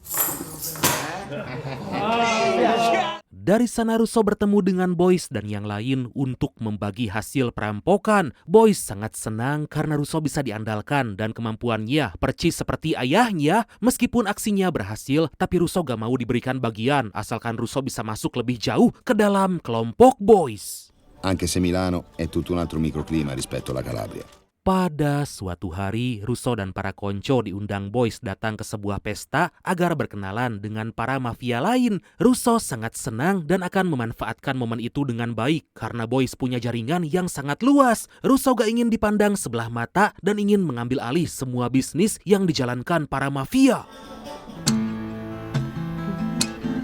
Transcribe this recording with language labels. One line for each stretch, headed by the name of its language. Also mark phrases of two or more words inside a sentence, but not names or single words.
Indonesian: Dari sana Russo bertemu dengan Boys dan yang lain untuk membagi hasil perampokan. Boys sangat senang karena Russo bisa diandalkan dan kemampuannya percis seperti ayahnya. Meskipun aksinya berhasil, tapi Russo gak mau diberikan bagian asalkan Russo bisa masuk lebih jauh ke dalam kelompok Boys.
Italian: Anche se Milano è tutto un altro microclima rispetto alla Calabria.
Indonesian: Pada suatu hari, Russo dan para konco diundang Boys datang ke sebuah pesta agar berkenalan dengan para mafia lain. Russo sangat senang dan akan memanfaatkan momen itu dengan baik karena Boys punya jaringan yang sangat luas. Russo gak ingin dipandang sebelah mata dan ingin mengambil alih semua bisnis yang dijalankan para mafia.